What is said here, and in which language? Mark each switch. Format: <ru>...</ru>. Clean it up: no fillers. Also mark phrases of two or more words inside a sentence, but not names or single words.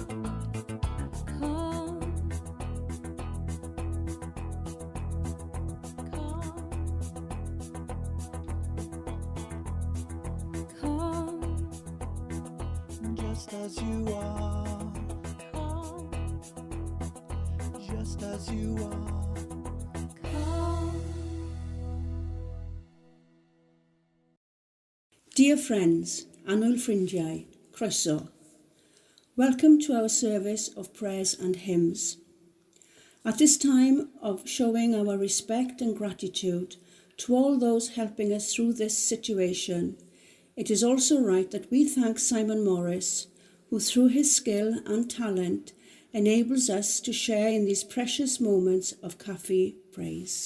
<en>Come, come, Just as you are, come, just as you are. come. Dear friends,</en> <cy>annwyl ffrindiau, croeso.</cy> <en>Welcome to our service of prayers and hymns. At this time of showing our respect and gratitude to all those helping us through this situation, it is also right that we thank Simon Morris, who through his skill and talent enables us to share in these precious moments of cafe praise.</en>